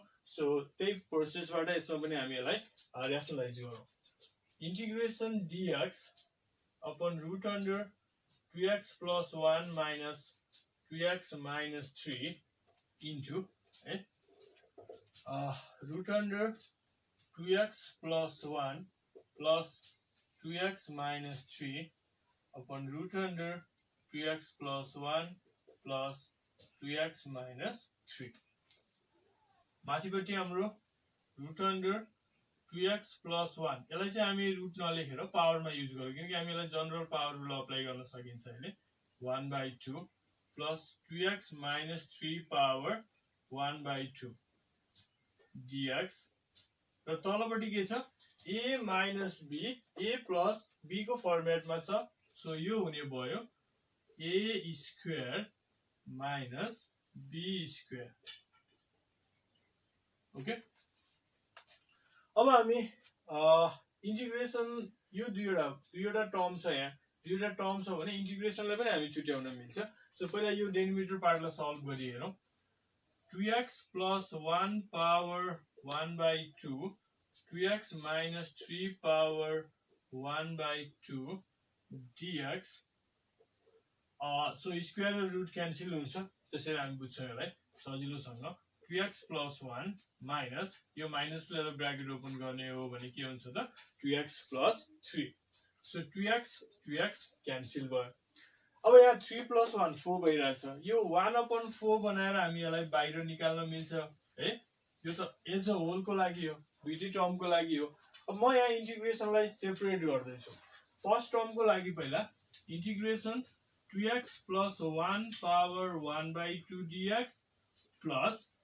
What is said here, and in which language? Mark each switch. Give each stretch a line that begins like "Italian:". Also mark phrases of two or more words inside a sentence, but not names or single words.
Nepali: सो त्यही प्रोसेसबाट यसमा पनि हामी यसलाई र्यासनलाइज गरौँ।
English: integration dx upon root under 2x plus 1 minus 2x minus 3 into है root under 2x plus 1 plus 2x minus 3 upon root under 2x plus 1 plus 2x minus 3
Nepali: माथिपट्टि हाम्रो
English: root under 2x plus 1
Nepali: यसलाई चाहिँ हामी रुट नलेखेर पावरमा युज गरौँ किनकि हामीलाई
English: general power rule apply
Nepali: गर्न सकिन्छ हैन
English: 1/2 plus 2x minus 3 power 1/2 dx
Nepali: र तलपट्टि के छ
English: a minus b a plus b
Nepali: को फर्मेटमा छ सो यो हुने भयो
English: a square minus b square
Nepali: ओके अब हामी इन्टिग्रेसन यो दुईवटा टर्म छ यहाँ दुईवटा टर्म छ भने इन्टिग्रेसनलाई पनि हामी छुट्याउन मिल्छ सो पहिला यो
English: derivative part
Nepali: सल्भ गरि हेरौं
English: 2x plus 1 power 1/2 2x minus 3 power 1/2 dx
Nepali: सो स्क्वायर र रुट क्यान्सल हुन्छ त्यसैले हामी बुझ्छौं यसलाई सजिलोसँग
English: 2x plus 1 minus
Nepali: यो माइनस लिएर
English: bracket open
Nepali: गर्ने हो भने के हुन्छ त
English: 2x plus 3
Nepali: सो 2x क्यान्सल भयो अब यहाँ
English: 3 plus 1
Nepali: 4 भइरहेछ यो 1/4 बनाएर हामी यसलाई बाहिर निकाल्न मिल्छ है यो त
English: as a whole
Nepali: को लागि हो दुईटै टर्म को लागि हो अब म यहाँ इन्टिग्रेसनलाई सेपरेट गर्दै छु
English: first term
Nepali: को लागि पहिला इन्टिग्रेसन
English: 2x plus 1 power 1/2 dx प्लस